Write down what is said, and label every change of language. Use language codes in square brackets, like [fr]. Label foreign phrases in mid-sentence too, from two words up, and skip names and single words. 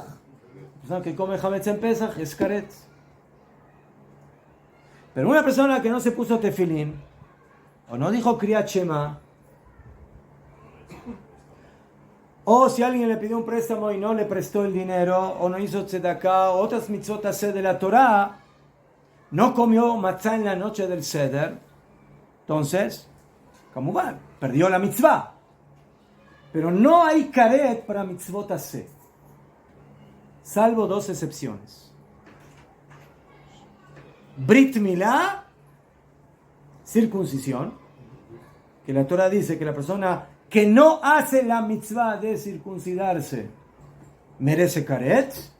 [es] La persona que come hametz en Pesach es karet. Pero una persona que no se puso tefilín o no dijo Kriyat Shema, o si alguien le pidió un préstamo y no le prestó el dinero, o no hizo tzedakah, o otras mitzvot de la Torah, no comió matzah en la noche del Seder, entonces, ¿cómo va? Perdió la mitzvah. Pero no hay karet para [he] מצוות עשה, [es] salvo dos excepciones. [he] ברית מילה, [es] circuncisión, que la Torah dice que la persona que no hace la mitzvah de circuncidarse merece karet.